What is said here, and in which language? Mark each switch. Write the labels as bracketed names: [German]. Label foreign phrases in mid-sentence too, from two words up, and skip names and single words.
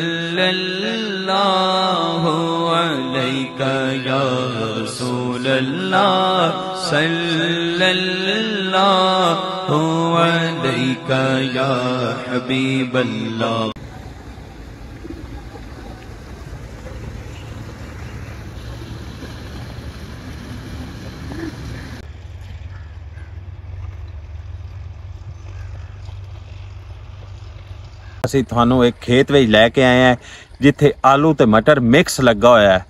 [Arabic] صلى الله عليك يا رسول الله صلى الله عليك يا حبيب الله. [Punjabi] ਅਸੀਂ ਤੁਹਾਨੂੰ ਇੱਕ ਖੇਤ ਵਿੱਚ ਲੈ ਕੇ ਆਏ ਹਾਂ ਜਿੱਥੇ ਆਲੂ ਤੇ ਮਟਰ ਮਿਕਸ ਲੱਗਾ ਹੋਇਆ ਹੈ।